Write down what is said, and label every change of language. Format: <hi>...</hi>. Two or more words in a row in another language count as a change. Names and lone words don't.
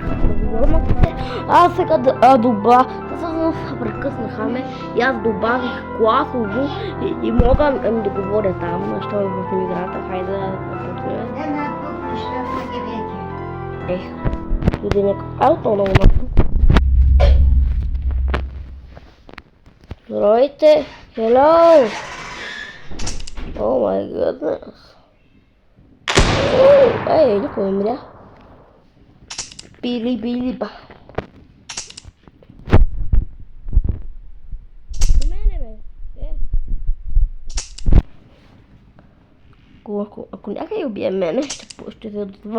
<bg>Аз сега прекъснаха ме и аз добавих класово и мога да говоря там, що е в играта. Хайде да почнем. Иде някакъв ауто много малко. Здравейте!</bg> <en>Hello! Oh my goodness!</en> <bg>Ей, никой не мря. Били ба. До мене бе. Ако някой убие мене, ще се отзова.</bg>